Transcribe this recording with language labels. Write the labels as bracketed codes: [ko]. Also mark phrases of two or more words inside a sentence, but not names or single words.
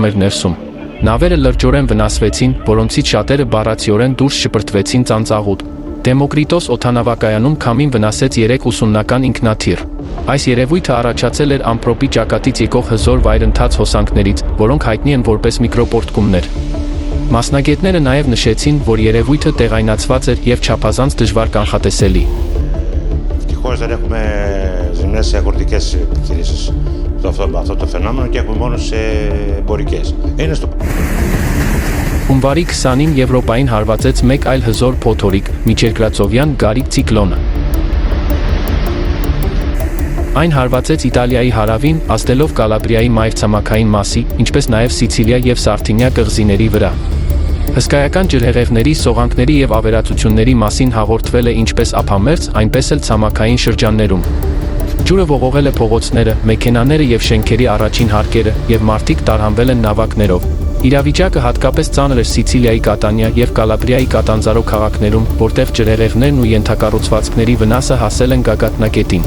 [hy] էր ներսում։ Նավերը լրջորեն վնասվեցին, որոնցից շատերը բառացիորեն դուրս շպրտվեցին ծանծաղուտ։ Դեմոկրիտոս օդանավակայանում քամին վնասեց 3 ուսումնական ինքնաթիռ։ Այս երևույթը առաջացել էր ամպրոպի ճակատից եկող հզոր վայրընթաց հոսանքներից, որոնք հայտնի են որպես միկրոպոռթկումներ։ Մասնագետները նաև նշեցին, որ երևույթը տեղայնացված էր և չափազանց դժվար կանխատեսելի։ [el] Ευτυχώς δεν έχουμε ζημιές σε αγροτικές επιχειρήσεις. Αυτό το φαινόμενο και έχουμε μόνο σε εμπορικές. Είναι στο... [hy] Հունվարի 20-ին Եվրոպային հարվածեց մեկ այլ հզոր փոթորիկ՝ միջերկրածովյան Գարիկ ցիկլոնը։ Այն հարվածեց Իտալիայի հարավին, ազդելով Կալաբրիայի մայրցամաքային մասի, ինչպես նաև Սիցիլիա և Սարդինիա կղզիների վրա։ Հսկայական ջրհեղեղների, սողանքների և ավերածությունների մասին հաղորդվել է ինչպես ափամերձ, այնպես էլ ցամաքային շրջաններում։ Ջուրը ողողել է փողոցները, մեքենաները և շենքերի առաջին հարկերը, և մարդիկ տարհանվել են նավակներով։ Իրավիճակը հատկապես ծանր էր Սիցիլիայի Կատանիա և Կալաբրիայի Կատանձարո քաղաքներում, որտեղ ջրհեղեղներն ու ենթակառուցվածքների վնասը հասել են գագաթնակետին։